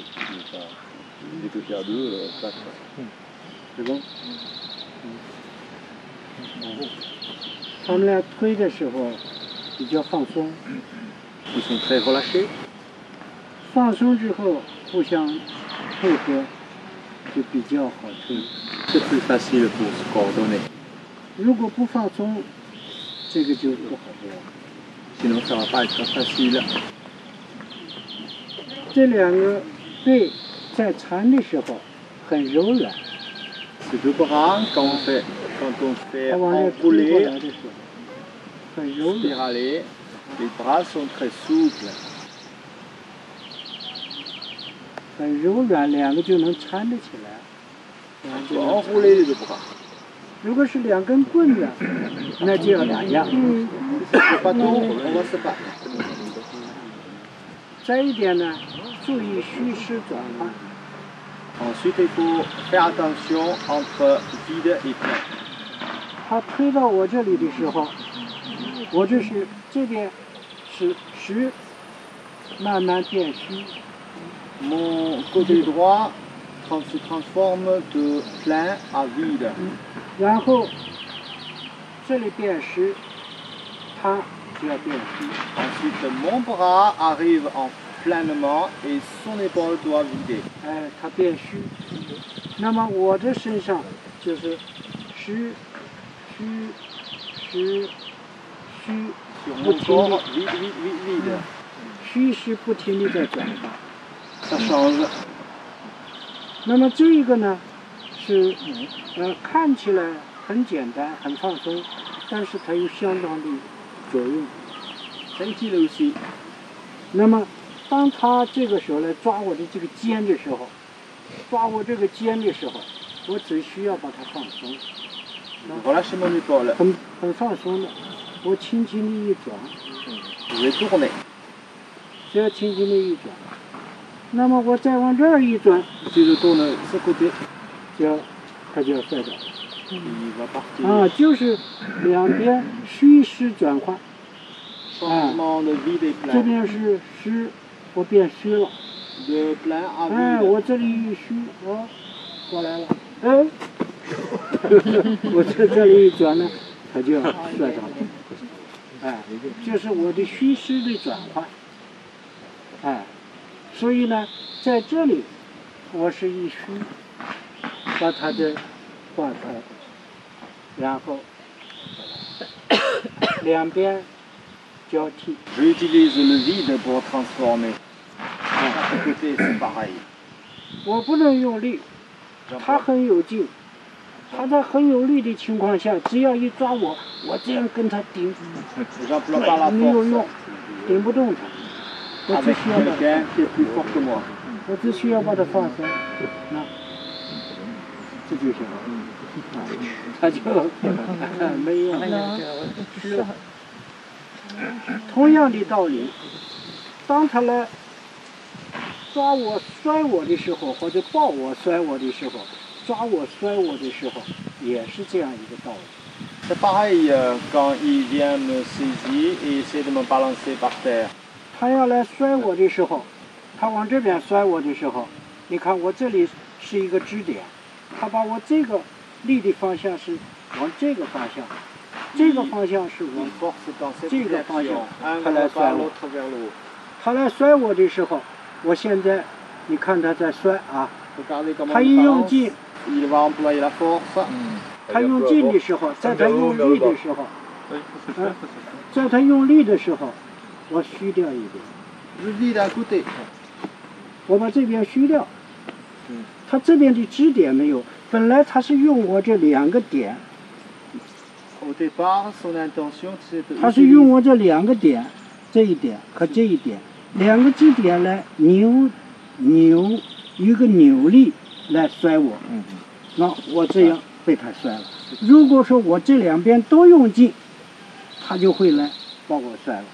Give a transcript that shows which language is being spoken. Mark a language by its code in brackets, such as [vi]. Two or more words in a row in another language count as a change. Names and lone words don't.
[fr] Dès que tu es à deux, tac. C'est bon? [zh] 他们俩推的时候比较放松， [fr] Ils sont très relâchés. [zh] 放松之后互相配合就比较好推。 [fr] C'est plus facile pour se coordonner. [zh] 如果不放松，这个就不好做。 [fr] Sinon, ça ne va pas être facile. [zh] 这两个队在缠的时候很柔软， [fr] Ces deux bras, quand on fait [zh] 他往这推过 [fr] enrouler, [zh] 来的时候很柔软。 [fr] spiraler, les bras sont très souples. [zh] 很柔软，两个就能缠得起来。 [fr] Il faut enrouler les deux bras. [zh] 如果是两根棍子，那就要打架。 [fr] Si ça ne fait pas tout, on va se battre. [zh] 再一点呢，注意虚实转换。 [fr] Ensuite, il faut faire attention entre vide et plein. [zh] 他推到我这里的时候，我这边是实，慢慢变虚。 [fr] Mon côté droit se transforme de plein à vide. [zh] 然后这里变实，它就要变虚。 [fr] Ensuite, mon bras arrive en pleinement et son épaule doit vider. [zh] 哎，它变虚。那么我的身上就是实、虚、实、虚， [fr] Sur [zh] 不 [fr] mon [zh] 停 [fr] corps, [zh] 地 [fr] vide. [zh] 虚实不停地在转换。 [fr] Ça change. [zh] 那么这一个呢，是看起来很简单、很放松，但是它有相当的作用。 [fr] C'est utile aussi. [zh] 那么，当他这个时候来抓我的这个肩的时候，抓我这个肩的时候，我只需要把它放松， [fr] Relâchez mon épaule. [zh] 很放松的，我轻轻的一转， [fr] Je vais tourner. [zh] 只要轻轻的一转，那么我再往这儿一转， [fr] Si je tourne ce côté, [zh] 它就要摔倒。 [fr] il va partir. [zh] 啊，就是两边虚实转换。 [fr] Changement de vide et [zh] 这 [fr] plein. [zh] 边是虚，我变虚了。 [fr] De plein à 哎， vide. [zh] 我这里一虚，过来了，哎，我这里一转呢，它就要摔倒了。哎，就是我的虚实的转换。哎，所以呢，在这里我是一虚，把它的化开，然后两边交替。 [fr] J'utilise le vide pour transformer. Chaque côté, c'est pareil. [zh] 我不能用力，他很有劲，他在很有力的情况下，只要一抓我，我这样跟他顶， [fr] J'emploie pas la [zh] 没有 [fr] force. [zh] 用，顶不动他。我只 [fr] Avec [zh] 需要把， [fr] quelqu'un qui est plus fort que moi. [zh] 我只需要把它放松，那这就行了。他就没用。是。同样的道理，当他来抓我、摔我的时候，或者抱我、摔我的时候，抓我、摔我的时候，也是这样一个道理。 [fr] C'est pareil quand il vient me saisir et essaie de me balancer par terre. [zh] 他要来摔我的时候，他往这边摔我的时候，你看我这里是一个支点，他把我这个力的方向是往这个方向，这个方向是往 [fr] Il force dans cette [zh] 这个方向 [fr] direction. Un [zh] 他来 [fr] vers [zh] 摔 [fr] bas, [zh] 我。 [fr] l'autre vers le haut. [zh] 他来摔我的时候，我现在你看他在摔啊， [fr] Regardez comment [zh] 他 [fr] il [zh] 一用 [fr] balance. [zh] 劲， [fr] Il va employer la force. [zh] 他用劲的时候，在他用力的时候，在他用力的时候，我虚掉一点， [fr] Je vis d'un côté. [zh] 我把这边虚掉，他这边的支点没有，本来他是用我这两个点， [fr] Au départ, son intention, c'est de [zh] 他是用我这两个点，这一点和这一点，两个支点来扭一个扭力来摔我，那我这样被他摔了。如果说我这两边都用劲，他就会来把我摔了。